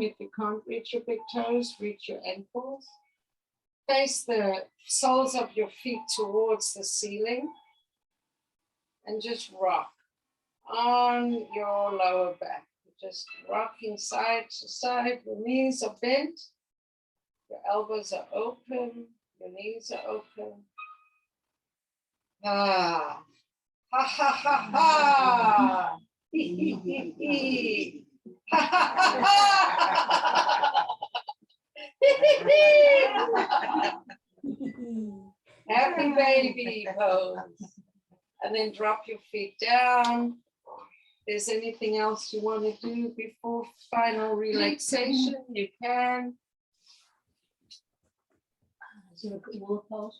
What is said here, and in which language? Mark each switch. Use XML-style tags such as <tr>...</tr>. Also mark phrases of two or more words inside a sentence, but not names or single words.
<en>If you can't reach your big toes, reach your ankles. Face the soles of your feet towards the ceiling and just rock on your lower back. Just rocking side to side. Your knees are bent, your elbows are open, your knees are open. Ah, ha ha ha ha. Hee hee hee hee. Ha ha ha ha. Happy baby pose. And then drop your feet down. If there's anything else you want to do before final relaxation, you can. Is there a good wall pose?</en>